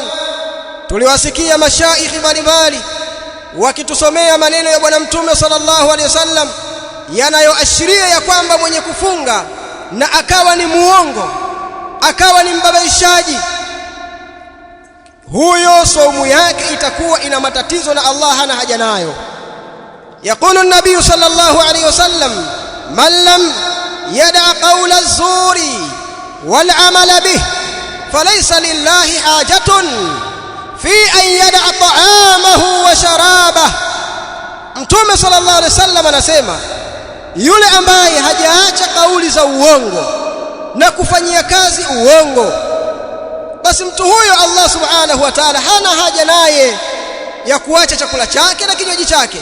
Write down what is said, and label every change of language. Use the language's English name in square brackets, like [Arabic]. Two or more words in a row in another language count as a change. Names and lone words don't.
[Swahili] Tuliwasikia mashaikhi mbalimbali wakitusomea maneno ya Bwana Mtume [Arabic] صلى الله عليه وسلم [Swahili] yanayoashiria ya kwamba mwenye kufunga na akawa ni muongo, akawa ni mbabaishaji, huyo saumu yake itakuwa ina matatizo na Allah hana haja nayo. [Arabic] يقول النبي صلى الله عليه وسلم من لم يدع قول الزور والعمل به فليس لله حاجة في أن يدع طعامه وشرابه. [Swahili] Mtume [Arabic] صلى الله عليه وسلم [Swahili] anasema, yule ambaye hajaacha kauli za uongo na kufanyia kazi uongo, basi mtu huyo Allah [Arabic] سبحانه وتعالى [Swahili] hana haja naye ya kuacha chakula chake na kinywaji chake.